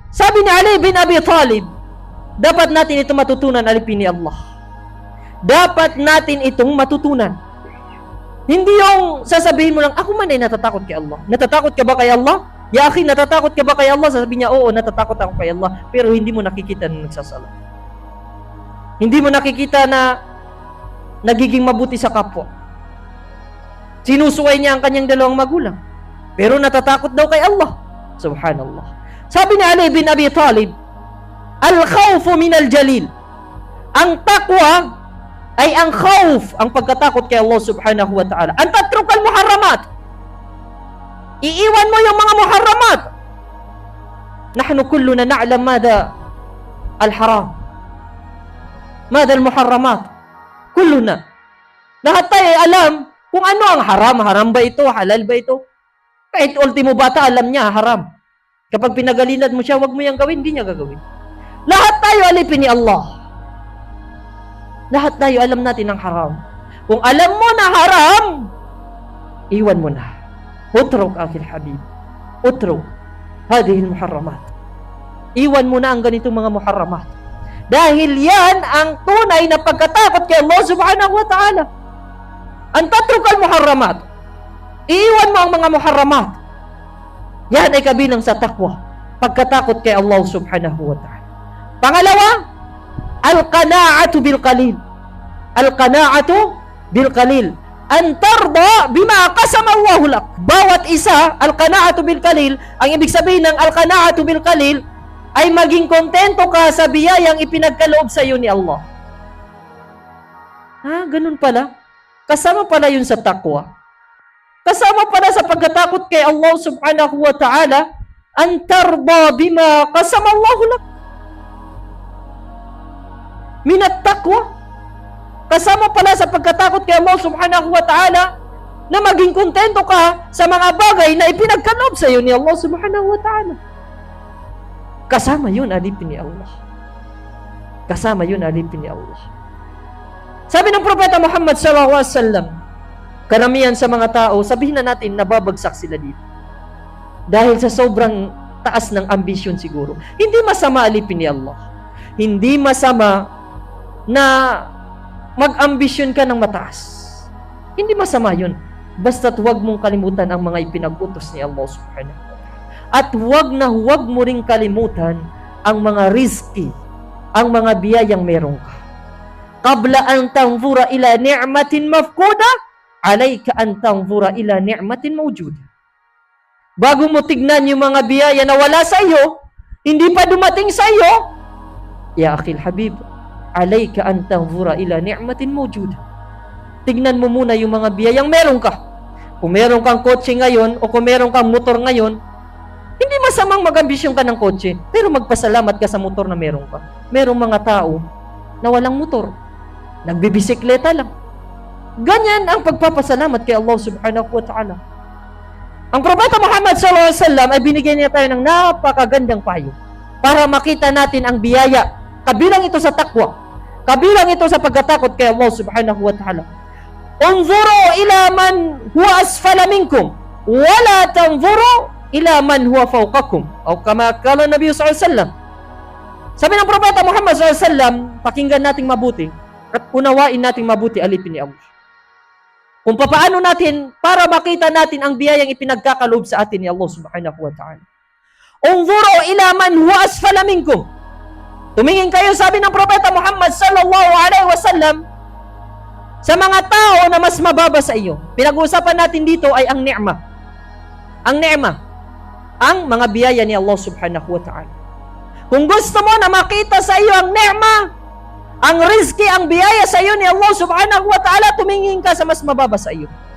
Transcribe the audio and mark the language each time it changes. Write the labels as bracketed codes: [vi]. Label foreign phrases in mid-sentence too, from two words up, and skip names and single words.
[tl] Sabi ni Ali bin Abi Talib, dapat natin itong matutunan, alipin ni Allah. Dapat natin itong matutunan. Hindi yung sasabihin mo lang, ako man ay natatakot kay Allah. Natatakot ka ba kay Allah? [ar] يا أخي, [tl] natatakot ka ba kay Allah? Sasabihin niya, oo, natatakot ako kay Allah. Pero hindi mo nakikita na nagsasala. Hindi mo nakikita na nagiging mabuti sa kapwa. Sinusuway niya ang kanyang dalawang magulang. Pero natatakot daw kay Allah. Subhanallah. Sabi ni Ali bin Abi Talib, [ar] الخوف من الجليل. [tl] Ang takwa ay ang khawf, ang pagkatakot kay Allah [ar] سبحانه وتعالى. [tl] Ang [ar] تترك المحرمات. [tl] Iiwan mo yung mga muharramat. [ar] نحن كلنا نعلم مدى الحرام. مدى المحرمات. كلنا. [tl] Lahat tayo ay alam kung ano ang haram. Haram ba ito? Halal ba ito? Kahit ultimo bata, alam niya, haram. Kapag pinagalinan mo siya, wag mo yung gawin, hindi niya gagawin. Lahat tayo alipin ni Allah. Lahat tayo alam natin ang haram. Kung alam mo na haram, iwan mo na. [ar] اترك أخي الحبيب. اترك. هذه المحرمات. [tl] Iwan mo na ang ganitong mga muharramat. Dahil yan ang tunay na pagkatakot kay Allah [ar] سبحانه وتعالى. [tl] Ang [ar] تترك المحرمات. [tl] Iwan mo ang mga muharramat. Yan ay kabilang sa takwa. Pagkatakot kay Allah [ar] سبحانه وتعالى. Pangalawa, القناعة بالقليل. القناعة بالقليل. أن ترضى بما قسم الله لك. [tl] Bawat isa, [ar] القناعة بالقليل, [tl] ang ibig sabihin ng [ar] القناعة بالقليل [tl] ay maging kontento ka sa biyayang ipinagkaloob sa iyo ni Allah. Ha, ganun pala. Kasama pala yun sa takwa. Kasama pala sa pagkatakot kay Allah [ar] سبحانه وتعالى, أن ترضى بما قسم الله لك. من التقوى. [tl] Kasama pala sa pagkatakot kay Allah [ar] سبحانه وتعالى [tl] na maging kontento ka sa mga bagay na ipinagkaloob sa iyo ni Allah [ar] سبحانه وتعالى. [tl] Kasama yun, alipin ni Allah. Kasama yun, alipin ni Allah. Sabi ng Propeta Muhammad [ar] صلى الله عليه وسلم, [tl] karamihan sa mga tao, sabihin na natin, nababagsak sila dito. Dahil sa sobrang taas ng ambisyon siguro. Hindi masama, alipin ni Allah. Hindi masama na mag-ambisyon ka ng mataas. Hindi masama yun. Basta't huwag mong kalimutan ang mga ipinag-utos ni Allah [ar] سبحانه وتعالى. [tl] At huwag mo ring kalimutan ang mga rizki, ang mga biyayang meron ka. [ar] قبل أن تنظر إلى نعمة مفقودة، عليك أن تنظر إلى نعمة موجودة. [tl] Bago mo tignan yung mga biyaya na wala sa iyo, hindi pa dumating sa iyo, [ar] يا أخي الحبيب، عليك أن تنظر إلى نعمة موجودة. [tl] Tignan mo muna yung mga biyayang meron ka. Kung meron kang kotse ngayon o kung meron kang motor ngayon, hindi masamang mag-ambisyon ka ng kotse, pero magpasalamat ka sa motor na meron ka. Merong mga tao na walang motor, nagbibisikleta lang. Ganyan ang pagpapasalamat kay Allah [ar] سبحانه وتعالى. [tl] Ang Propeta Muhammad [ar] صلى الله عليه وسلم [tl] ay binigyan niya tayo ng napakagandang payo para makita natin ang biyaya. Kabilang ito sa takwa. Kabilang ito sa pagkatakot kay Allah [ar] سبحانه وتعالى. انظروا إلى من هو أسفل منكم، ولا تنظروا إلى من هو فوقكم. أو كما قال النبي صلى الله عليه وسلم. [tl] Sabi ng Propeta Muhammad [ar] صلى الله عليه وسلم, [tl] pakinggan nating mabuti at unawain nating mabuti, alipin ni Allah. Kung paano natin para makita natin ang biyayang ipinagkakaloob sa atin ni Allah [ar] سبحانه وتعالى. انظروا إلى من هو أسفل منكم. [tl] Tumingin kayo, sabi ng Propeta Muhammad [ar] صلى الله عليه وسلم, [tl] sa mga tao na mas mababa sa iyo. Pinag-uusapan natin dito ay ang ni'ma. Ang ni'ma, ang mga biyaya ni Allah [ar] سبحانه وتعالى. [tl] Kung gusto mo na makita sa iyo ang ni'ma, ang rizki, ang biyaya sa iyo ni Allah [ar] سبحانه وتعالى, [tl] tumingin ka sa mas mababa sa iyo.